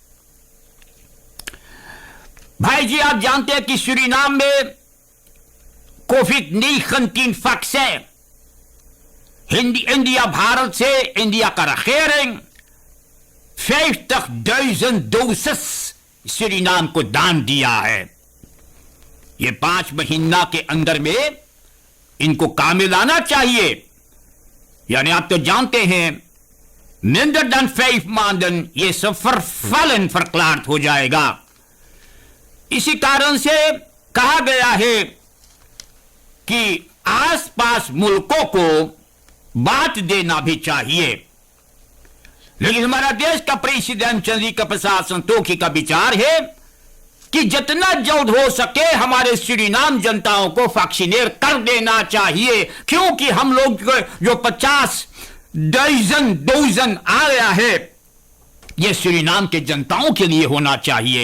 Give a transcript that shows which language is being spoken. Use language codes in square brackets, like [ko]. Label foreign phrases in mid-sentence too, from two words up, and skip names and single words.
[hns] भाई जी, आप जानते हैं कि सूरीनाम में COVID-19 वैक्सीन इंडिया भारत से इंडिया का regering 50.000 डोसेस सूरीनाम को दान दिया है। ये 5 महीना के अंदर में इनको काम में लाना चाहिए, यानी आप तो जानते हैं [nl] minder dan 5 maanden [hns] ये सब [nl] vervallen verklaard [hns] हो जाएगा। इसी कारण से कहा गया है कि आसपास मुल्कों को बांट देना भी चाहिए, लेकिन हमारा देश का प्रेसिडेंट चंद्रिका प्रसाद संतोखी का विचार है कि जितना जल्द हो सके हमारे सूरीनाम जनताओं को वैक्सीनेट कर देना चाहिए, क्योंकि हम लोग जो 50 डोजन आ गया है ये सूरीनाम के जनताओं के लिए होना चाहिए।